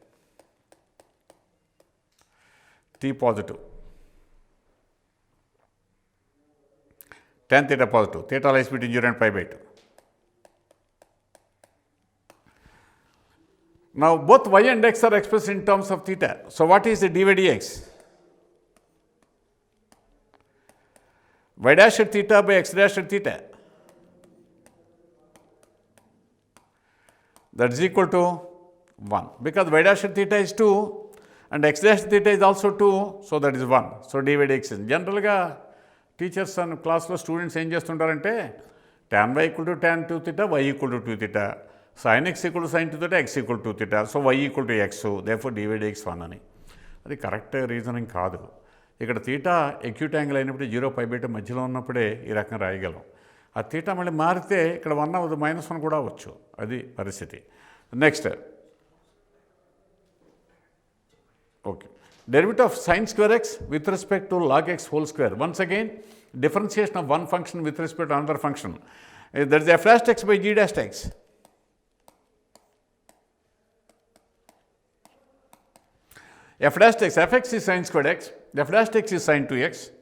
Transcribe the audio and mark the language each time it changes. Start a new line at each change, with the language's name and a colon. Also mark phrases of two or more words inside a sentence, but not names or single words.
English: T positive, tan theta positive, theta lies between 0 and pi by 2. Now, both y and x are expressed in terms of theta. So, what is the dy dx? y dash at theta by x dash at theta. That is equal to 1, because y dash at theta is 2 and x dash theta is also 2, so that is 1. So dy dx is
Telugu: జనరల్ గా టీచర్స్ అండ్ క్లాస్ లో స్టూడెంట్స్ ఏం చేస్తుంటారంటే
English: tan y equal to tan 2 theta, y equal to 2 theta, sin x equal to sin 2 theta, x equal to 2 theta, so y equal to x, therefore dy dx 1 అని.
Telugu: అది
English: correct reasoning
Telugu: కాదు. ఇక్కడ తీటా
English: acute angle
Telugu: అయినప్పుడు 0 పై బీటా మధ్యలో ఉన్నప్పుడే ఈ రకంగా రాయగలం. ఆ తీటా మళ్ళీ మారితే ఇక్కడ 1 అవ్వదు, -1 కూడా అవ్వచ్చు. అది పరిస్థితి.
English: next, okay, derivative of sin square x with respect to log x whole square. Once again, differentiation of one function with respect to another function. That is f dash x by g dash x. F dash x, fx is sin squared x, f dash x is sin 2x.